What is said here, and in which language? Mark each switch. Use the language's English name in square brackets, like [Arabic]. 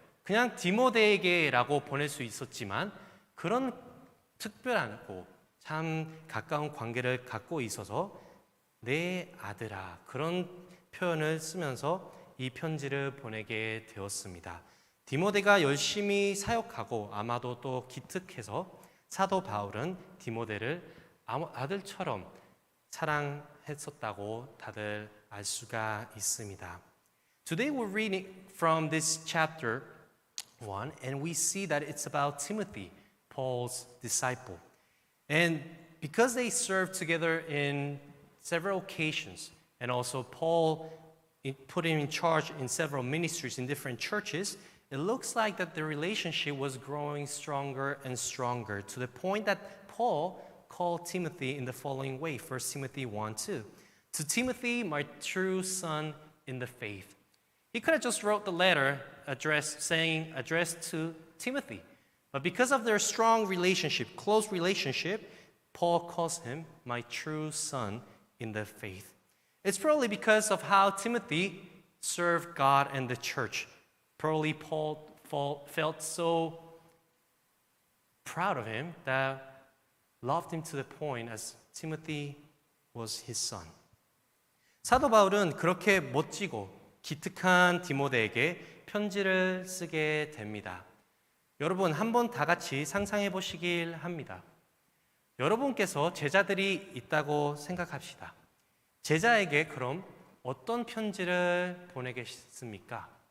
[Korean] 그냥 디모데에게라고 보낼 수 있었지만 그런 특별하고 참 가까운 관계를 갖고 있어서 내 아들아 그런 표현을 쓰면서 이 편지를 보내게 되었습니다. 디모데가 열심히 사역하고 아마도 또 기특해서 사도 바울은 디모데를 아들처럼 사랑했었다고 다들 알 수가 있습니다. [English] Today we're reading from this chapter 1 and we see that it's about Timothy, Paul's disciple. And because they served together in several occasions and also Paul put him in charge in several ministries in different churches, it looks like that the relationship was growing stronger and stronger to the point that Paul called Timothy in the following way, 1 Timothy 1:2. To Timothy, my true son in the faith. He could have just wrote the letter addressed to Timothy. But because of their strong relationship, close relationship, Paul calls him my true son in the faith. It's probably because of how Timothy served God and the church. Probably Paul felt so proud of him that loved him to the point as Timothy was his son. [Korean] 사도 바울은 그렇게 멋지고 기특한 디모데에게 편지를 쓰게 됩니다. 여러분 한번 다 같이 상상해 보시길 합니다. 여러분께서 제자들이 있다고 생각합시다. 제자에게 그럼 어떤 편지를 보내겠습니까?